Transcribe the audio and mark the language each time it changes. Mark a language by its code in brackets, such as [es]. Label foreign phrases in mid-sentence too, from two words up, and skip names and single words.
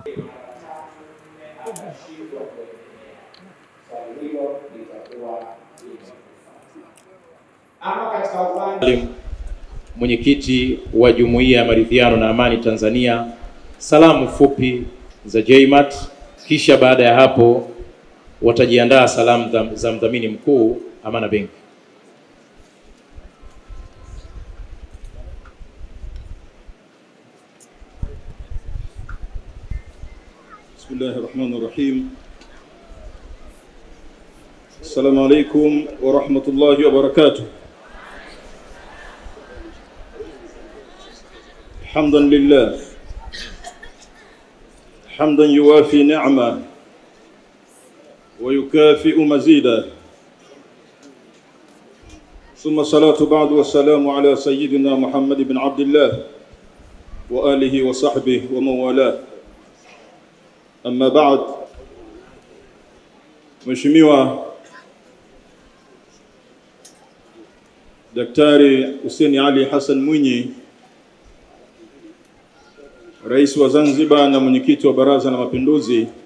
[sw] Mwenyekiti wa Jumuiya ya Maridhiano na Amani Tanzania, salamu fupi za JMAT, kisha baada ya hapo watajiandaa salamu za mdhamini mkuu Amana Bank. [ar] Bismillahirrahmanirrahim. السلام عليكم ورحمة الله وبركاته. حمدا لله، حمدا يوافي نعمه ويكافئ مزيده. ثم الصلاة بعد والسلام على سيدنا محمد بن عبد الله وآله وصحبه ومن والاه. أما بعد, [sw] Mheshimiwa Daktari Hussein Ali Hassan Mwinyi, Rais wa Zanzibar na mwenyekiti wa Baraza la Mapinduzi,